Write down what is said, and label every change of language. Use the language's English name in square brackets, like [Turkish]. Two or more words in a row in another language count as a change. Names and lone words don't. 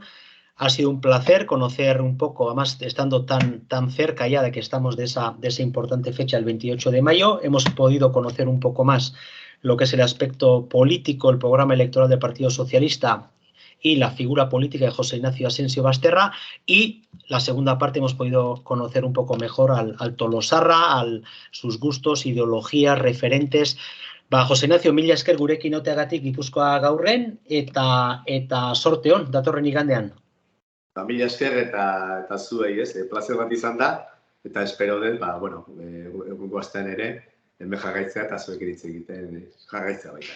[Spanish] Ha sido un placer conocer un poco, además estando tan cerca ya de que estamos de esa importante fecha, el 28 de mayo, hemos podido conocer un poco más lo que es el aspecto político, el programa electoral del Partido Socialista y la figura política de José Ignacio Asensio Basterra, y la segunda parte hemos podido conocer un poco mejor al Tolosarra, sus gustos, ideologías, referentes. [Basque] José Ignacio, mila esker gurekin oteagatik Gipuzkoa gaurren, eta sorte on, datorren igandean. Mila esker eta zuei, plazer bat izan da, eta espero dut, egungo astean ere, hemen jarraitzea eta zuek iritzi egiten jarraitzea baita.